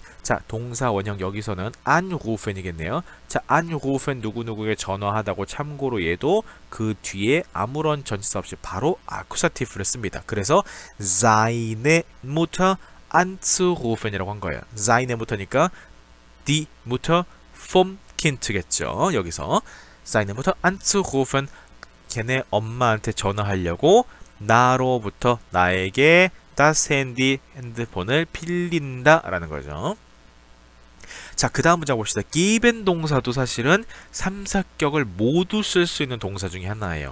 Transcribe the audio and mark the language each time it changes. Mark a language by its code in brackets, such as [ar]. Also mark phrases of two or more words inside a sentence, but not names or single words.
[ko] 자, 동사 원형 여기서는 anrufen이겠네요. 자, anrufen 누구누구에 전화하다고 참고로 얘도 그 뒤에 아무런 전치사 없이 바로 아쿠사티프를 씁니다. 그래서 [de] seine Mutter anzurufen [ko] 이라고 한 거예요. [de] seine Mutter니까 die Mutter vom Kind겠죠. [ko] 여기서 [de] seine Mutter anzurufen [ko] 걔네 엄마한테 전화하려고 나로부터 나에게 [de] das Handy [ko] 핸드폰을 빌린다 라는 거죠. 자, 그 다음 문장 봅시다. geben 동사도 사실은 3, 4격을 모두 쓸 수 있는 동사 중에 하나예요.